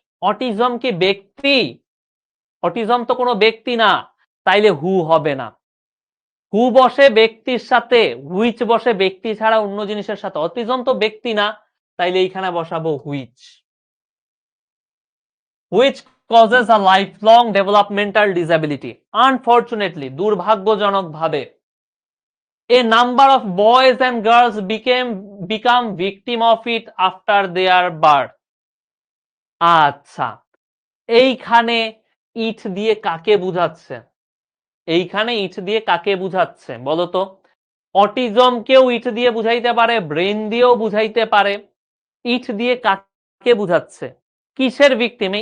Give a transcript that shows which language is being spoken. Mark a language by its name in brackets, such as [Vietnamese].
[Bangla] Autism কি ব্যক্তি? Autism তো কোনো ব্যক্তি না, তাইলে হু হবে না। হু বসে ব্যক্তির সাথে, হুইচ বসে ব্যক্তি ছাড়া অন্য জিনিসের সাথে, অটিজম তো ব্যক্তি না, তাইলে এইখানে বসাবো which. [English] Which causes a life long developmental disability. Unfortunately, [Bangla] দুর্ভাগ্যজনকভাবে, [English] a number of boys and girls become victim of it after their birth. [Bangla] আচ্ছা, এইখানে ইট দিয়ে কাকে বুঝাচ্ছে, এইখানে ইট দিয়ে কাকে বুঝাচ্ছে বলতো? অটিজমকেও ইট দিয়ে বুঝাইতে পারে, ব্রেন দিয়েও বুঝাইতে পারে, ইট দিয়ে কাকে বুঝাচ্ছে, কিসের ভিকটিম?